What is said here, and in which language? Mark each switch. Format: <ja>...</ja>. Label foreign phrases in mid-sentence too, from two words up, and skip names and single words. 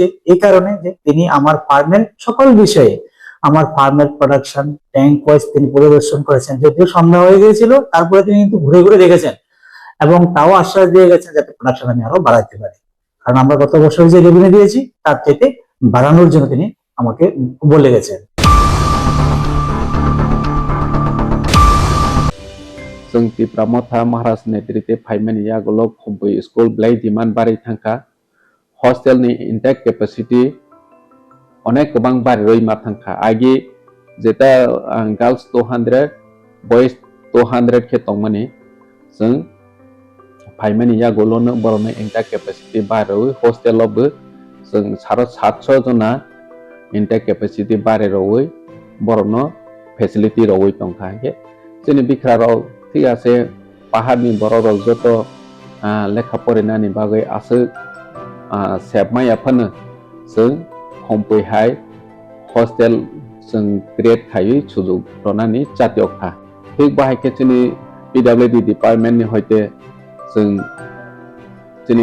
<bn>এই কারণে যে তিনি আমার ফার্মের সকল বিষয়ে, আমার ফার্মের প্রোডাকশন ট্যাঙ্ক ওয়াইজ তিনি পরিদর্শন করেছেন। যদিও সন্ধ্যা হয়ে গিয়েছিল, তারপরে তিনি কিন্তু ঘুরে ঘুরে দেখেছেন এবং তাও আশ্বাস দিয়ে গেছেন যাতে প্রোডাকশন আমি আরো বাড়াতে পারি। কারণ আমরা গত বছর যে রেভিনিউ দিয়েছি তার চাইতে বাড়ানোর জন্য তিনি আমাকে বলে গেছেন।</bn> <trp>जों तिप्रामथा महाराज नेतृत्वे फाइमेनि यागोलक हम्पै स्कुल ब्लाइ डिमान्ड बाराय थांखा हस्टेलनि</trp> <en>intake capacity</en> <trp>अनेक गोबां बाराय मा थांखा आगे जेता गर्ल्स 200 बॉयज 200 के तंगमानि जों फाइमेनि यागोलनो बरनो</trp> <en>intake capacity</en> <trp>बाराय हस्टेलावबो जों 700 जना</trp> <en>intake capacity</en> <trp>बाराय रवै बरनो फेसिलिटी रवै तंखा के जोंनि बिखराराव</trp> <bn>ঠিক আছে</bn> <trp>পাহাড়নি</trp> <bn>বড় যত লেখা</bn> <trp>फरायनायनि बागै आसो सेबमायाफोरनो जों हमपैहाय हस्टेल जों ग्रेड खायै सुजुग रनानि जातियखा थिग बाहायके जोंनि PWD डिपार्टमेन्टनि हयते जों जोंनि</trp>